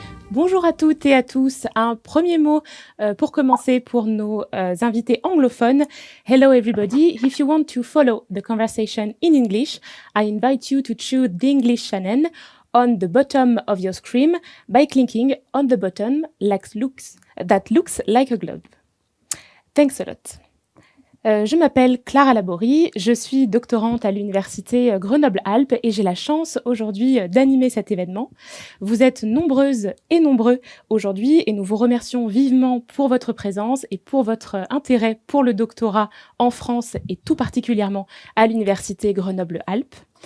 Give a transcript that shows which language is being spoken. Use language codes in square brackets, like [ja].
[fr] Bonjour à toutes et à tous. Un premier mot pour commencer pour nos invités anglophones. [en] Hello everybody. If you want to follow the conversation in English, I invite you to choose the English channel on the bottom of your screen by clicking on the button that looks like a globe. Thanks a lot. [fr] Je m'appelle Clara Laborie, je suis doctorante à l'université Grenoble-Alpes et j'ai la chance aujourd'hui d'animer cet événement. Vous êtes nombreuses et nombreux aujourd'hui et nous vous remercions vivement pour votre présence et pour votre intérêt pour le doctorat en France et tout particulièrement à l'université Grenoble-Alpes.